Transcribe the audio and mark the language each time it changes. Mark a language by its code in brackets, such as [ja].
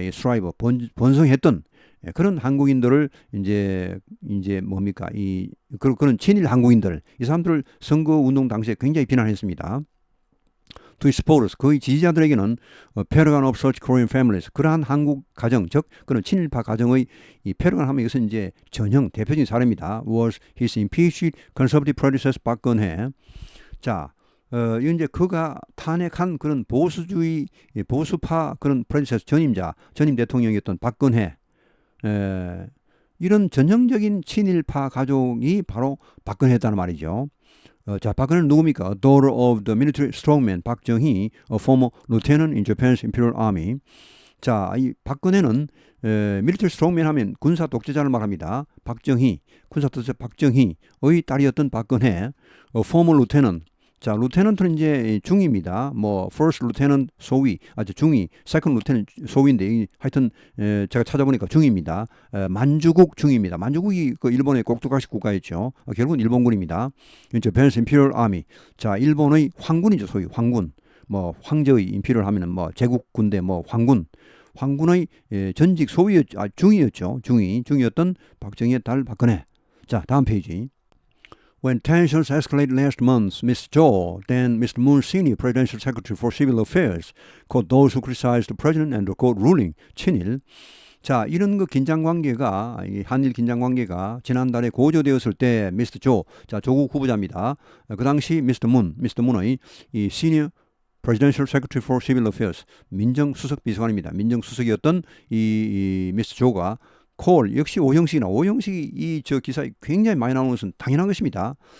[ko] 이 스트라이버 번성했던 그런 한국인들을 이제 뭡니까? 그런 친일 한국인들, 이 사람들을 선거 운동 당시에 굉장히 비난했습니다. [en] To its supporters, [ko] 거의 지지자들에게는 [en] paragon of such Korean families, [ko] 그러한 한국 가정, 즉 그런 친일파 가정의 이 paragon 하면 이것은 이제 전형 대표적인 사례입니다. [en] Was his impeached conservative predecessor 박근혜. [ko] 자, 이건 이제 그가 탄핵한 그런 보수주의 보수파 그런 predecessor 전임 대통령이었던 박근혜. 이런 전형적인 친일파 가족이 바로 박근혜였다는 말이죠. [en] 자, 박근혜는 누굽니까? A daughter of the military strongman 박정희, a former lieutenant in Japan's Imperial Army. [ko] 자, 이 박근혜는 military strongman 하면 군사 독재자를 말합니다. 박정희, 군사 독재자 박정희의 딸이었던 박근혜, [en] a former lieutenant. [ko] 자, 루테넌트는 이제 중위입니다. 뭐 first lieutenant 소위, 중위, second lieutenant 소위인데 하여튼 제가 찾아보니까 중위입니다. 만주국 중위입니다. 만주국이 그 일본의 꼭두각시 국가였죠. 결국은 일본군입니다. [en] Japan's Imperial Army. [ko] 자, 일본의 황군이죠, 소위 황군. 뭐 황제의 임피리얼 하면은 뭐 제국 군대 뭐 황군의 전직 중위였죠. 중위였던 박정희의 딸 박근혜. 자, 다음 페이지. [en] When tensions escalated last month, Mr. Jo, then Mr. Moon Senior Presidential Secretary for Civil Affairs, called those who criticized the president and the court ruling 친일. [ko] 자, 이런 긴장 관계가, 한일 긴장 관계가 지난달에 고조되었을 때, Mr. Jo, 자, 조국 후보자입니다. 그 당시 Mr. [en] Moon의 이 Senior Presidential Secretary for Civil Affairs, [ko] 민정수석 비서관입니다. 민정수석이었던 이 Mr. Jo가 콜 역시 오형식이 저 기사에 굉장히 많이 나오는 것은 당연한 것입니다.